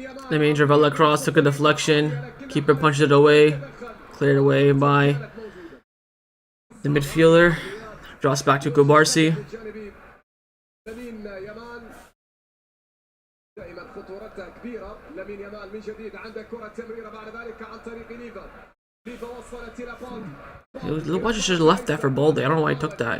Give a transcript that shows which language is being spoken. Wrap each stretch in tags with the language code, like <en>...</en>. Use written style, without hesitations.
<en>Lamine Dravella cross, took a deflection. Keeper punched it away. Cleared away by the midfielder. Drops back to Kubarsi.</en> <ar>لامين يامال دائما خطورتها كبيرة. لامين يامال من جديد عنده كرة تمريرة بعد ذلك عن طريق ليفا. ليفا وصلت إلى بالدي.</ar> <en>Why should have left that for Balde? I don't know why he took that.</en>